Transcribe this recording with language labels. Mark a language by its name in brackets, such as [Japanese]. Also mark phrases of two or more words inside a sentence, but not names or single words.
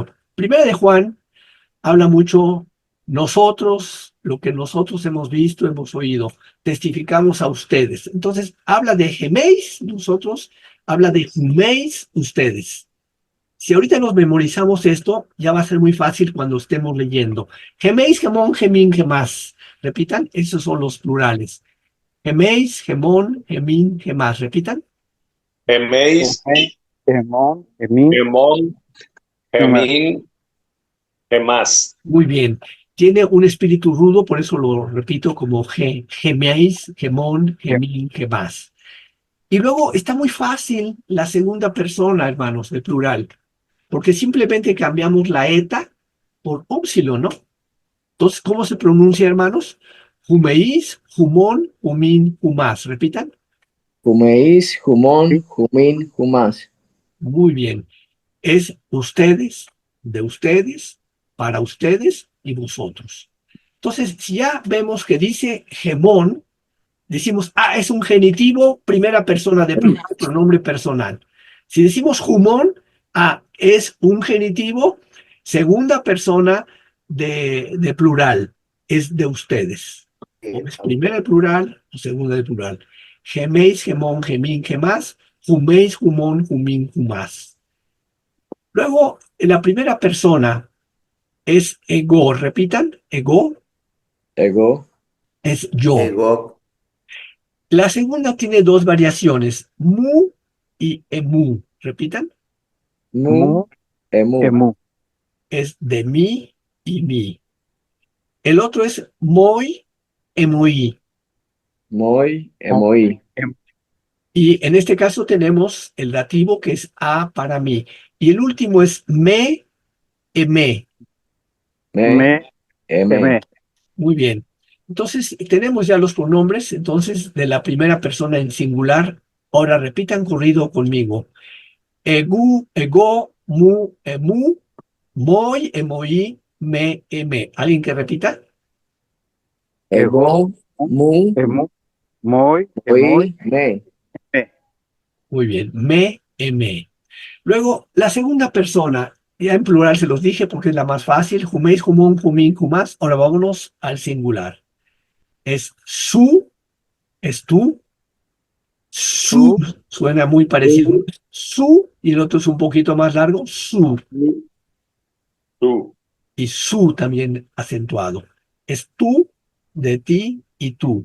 [Spanish] Primera de Juan habla mucho nosotros, lo que nosotros hemos visto, hemos oído, testificamos a ustedes. Entonces, habla de geméis, nosotros, habla de juméis, ustedes. Si ahorita nos memorizamos esto, ya va a ser muy fácil cuando estemos leyendo. [Greek] ἡμεῖς, ἡμῶν, ἡμῖν, ἡμᾶς. [Spanish] Repitan, esos son los plurales. [Greek] ἡμεῖς, ἡμῶν, ἡμῖν, ἡμᾶς. [Spanish] Repitan. [Greek] Geméis, ἡμῶν, ἡμῖν, gemón, gemás. ἡμῖν, ἡμᾶς. [Spanish] Muy bien. Tiene un espíritu rudo, por eso lo repito como [Greek] ἡμεῖς, ἡμῶν, ἡμῖν, ἡμᾶς. [Spanish] Y luego está muy fácil la segunda persona, hermanos, de plural, porque simplemente cambiamos la eta por ópsilo, ¿no? Entonces, ¿cómo se pronuncia, hermanos? [Greek] ὑμεῖς, ὑμῶν, ὑμῖν, ὑμᾶς. [Spanish] Repitan. [Greek] ὑμεῖς, ὑμῶν, ὑμῖν, ὑμᾶς. [Spanish] Muy bien. Es ustedes, de ustedes, para ustedes y vosotros. Entonces, si ya vemos que dice gemón, decimos, es un genitivo, primera persona de plural, pronombre personal. Si decimos jumón, es un genitivo, segunda persona de plural, es de ustedes. O es primera de plural o segunda de plural. [Greek] ἡμεῖς, ἡμῶν, ἡμῖν, ἡμᾶς, ὑμεῖς, ὑμῶν, ὑμῖν, ὑμᾶς. [Spanish] Luego, en la primera persona es ego, repitan, ego [Greek] Ego, [Spanish] es yo. La segunda tiene dos variaciones, mu y emu. Repitan, [Greek] mu, Mu, emu. emu. [Spanish] es de mí y mí. El otro es [Greek] μοι, ἐμοί. μοι, ἐμοί. [Spanish] Y en este caso tenemos el dativo que es a para mí. Y el último es [Greek] με, ἐμέ. Me, Eme. eme. [Spanish] Muy bien. Entonces, tenemos ya los pronombres, entonces, de la primera persona en singular. Ahora repitan corrido conmigo. [Greek] ἐγώ, ἐγώ, μου, ἐμοῦ, μοι, ἐμοί, με, ἐμέ. [Spanish] ¿Alguien que repita? [Greek] Ego, mu, Emu, moi, μοι, με. me. [Spanish] Muy bien, [Greek] με, ἐμέ. [Spanish] Luego, la segunda persona, ya en plural se los dije porque es la más fácil, [Greek] ὑμεῖς, ὑμῶν, ὑμῖν, ὑμᾶς. [Spanish] Ahora vámonos al singular. Es su, es tú, su, suena muy parecido. Su, y el otro es un poquito más largo, su, Tú. y su también acentuado. Es tú, de ti y tú.